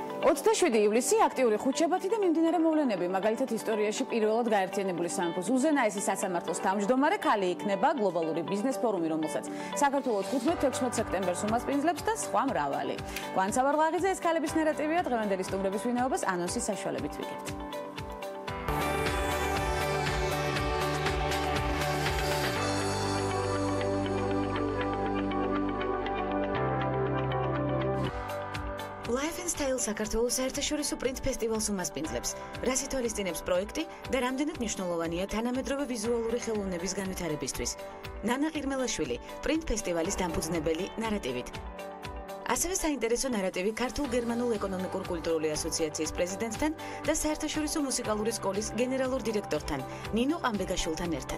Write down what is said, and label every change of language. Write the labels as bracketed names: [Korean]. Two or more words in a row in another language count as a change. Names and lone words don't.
[Georgian] 27 ივლისი აქტიური ხუთშაბათი და მიმდინარე მოვლენები, მაგალითად ისტორიაში პირველად გაერთიანებული სამეფოს უზენაესი სასამართლოს თავმჯდომარე ქალი იქნება გლობალური ბიზნეს ფორუმი, რომელსაც საქართველოს 15-16 სექტემბერს უმასპინძლებს და სხვა მრავალი. კვანცავარ ღაღიძე, ეს ქალების ნარატივია, დღევანდელი სტუმრების ვინაობას ანონსის საშუალებით ვიგებთ. Life and Style საქართველოს საერთაშორისო პრინტ ფესტივალს უმასპინძლებს. რას ითვალისწინებს პროექტი და რამდენად მნიშვნელოვანია თანამედროვე ვიზუალური ხელოვნების განვითარებისთვის. ნანა ყირმელაშვილი, პრინტ ფესტივალის დამფუძნებელი ნარატივით. ასევე საინტერესო ნარატივი ქართულ-გერმანულ ეკონომიკურ-კულტურული ასოციაციის პრეზიდენტთან და საერთაშორისო მუსიკალური სკოლის გენერალურ დირექტორთან ნინო ყამბეგაშვილთან ერთად.